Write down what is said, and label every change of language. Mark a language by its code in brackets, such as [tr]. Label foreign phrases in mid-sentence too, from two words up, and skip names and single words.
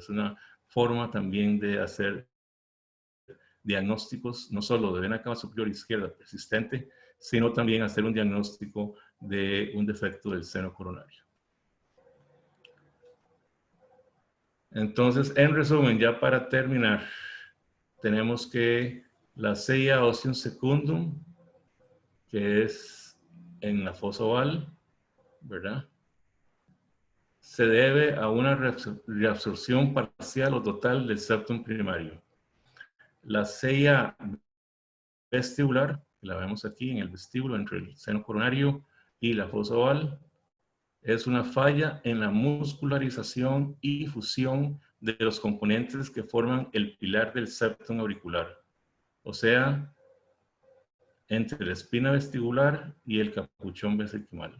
[es] Es una forma también de hacer diagnósticos, no solo de vena cava superior izquierda persistente, sino también hacer un diagnóstico de un defecto del seno coronario. Entonces, en resumen, ya para terminar, tenemos que la seia ostium secundum, que es en la fosa oval, ¿verdad? Se debe a una reabsorción parcial o total del septum primario. La seia vestibular, la vemos aquí en el vestíbulo entre el seno coronario y la fosa oval, es una falla en la muscularización y fusión de los componentes que forman el pilar del septum auricular, o sea, entre la espina vestibular y el capuchón vesiquimal.